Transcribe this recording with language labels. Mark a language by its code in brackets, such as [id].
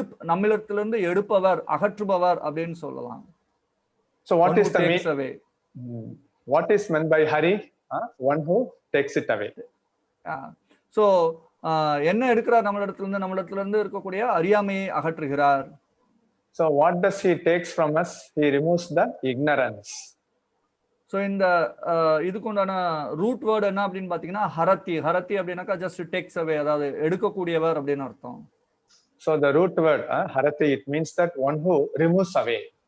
[ta] நம்மிடத்திலிருந்து எடுப்பவர், அகற்றுபவர் அப்படின்னு சொல்லலாம். [en] So what is the meaning? What is meant by Hari? One who takes it away. [ta] So என்ன எடுக்கிறார் நம்மிடத்திலிருந்து இருக்கக்கூடிய அறியாமையை அகற்றுகிறார். [en] So what does he takes from us? He removes the ignorance. [ta] So இந்த இதுக்கு உண்டான [en] root word [ta] என்ன அப்படின்னு பாத்தீங்கன்னா ஹரத்தி. ஹரத்தி அப்படின்னாக்கா [en] just takes away, [ta] அதாவது எடுக்கக்கூடியவர் அப்படின்னு அர்த்தம். [en] So the root word harati, it means that one who removes away.